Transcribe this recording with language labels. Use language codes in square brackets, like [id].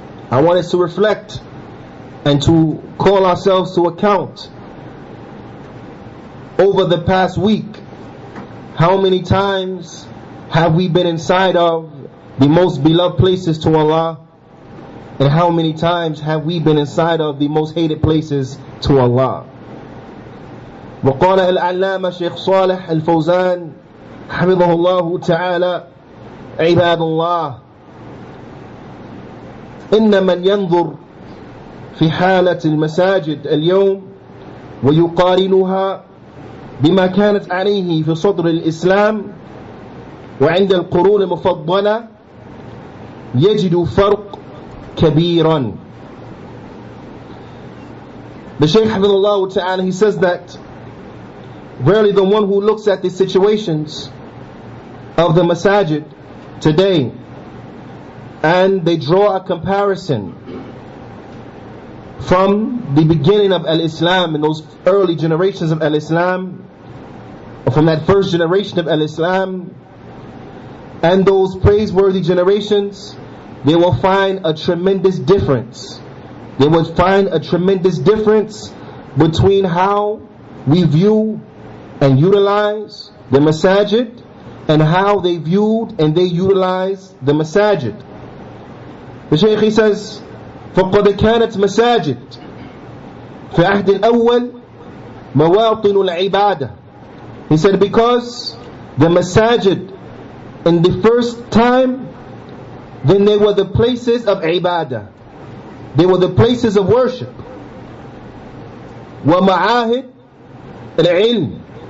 [en] I want us to reflect and to call ourselves to account over the past week. How many times have we been inside of the most beloved places to Allah? And how many times have we been inside of the most hated places to Allah? [ar] وقال العلامة شيخ صالح الفوزان حفظه الله تعالى: عباد الله، إن من ينظر في حالة المساجد اليوم ويقارنها بما كانت عليه في صدر الإسلام وعند القرون المفضلة يجد فرق كبيرا. [en] The Shaykh Hafidhullah Ta'ala, he says that verily the one who looks at the situations of the masajid today and they draw a comparison from the beginning of Al-Islam and those early generations of Al-Islam, or from that first generation of Al-Islam and those praiseworthy generations, they will find a tremendous difference. They will find a tremendous difference between how we view and utilize the masajid and how they viewed and they utilized the masajid. The Shaykh, he says, [ar] فَقَدْ كَانَتْ مَسَاجِد فِي عَهْدِ الْأَوَّلِ مَوَاطِنُ الْعِبَادَةِ. [en] He said, because the masajid in the first time, then they were the places of ibadah. They were the places of worship. [ar] وَمَعَاهِدْ الْعِلْمِ.